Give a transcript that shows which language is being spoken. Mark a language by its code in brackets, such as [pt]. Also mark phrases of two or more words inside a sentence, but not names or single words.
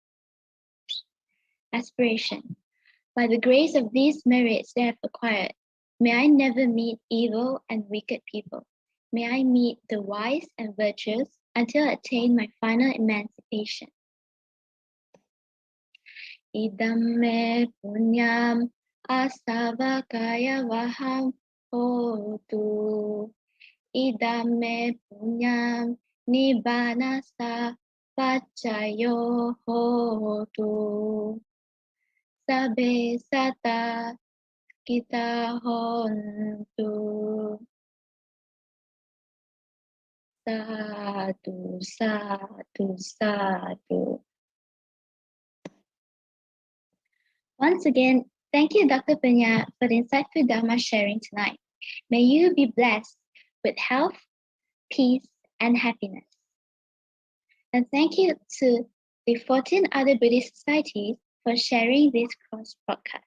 [en] Aspiration. By the grace of these merits they have acquired, May I never meet evil and wicked people. May I meet the wise and virtuous until I attain my final emancipation. [pi] Idam me punyam asavakaya vaham hotu. Idam me punyam nibbanasa pachayo hotu. Sabe sata kita hontu. Sadhu, sadhu, sadhu. [en] Once again, thank you, Dr. Punna, for the insightful Dhamma sharing tonight. May you be blessed with health, peace, and happiness. And thank you to the 14 other Buddhist societies for sharing this cross broadcast.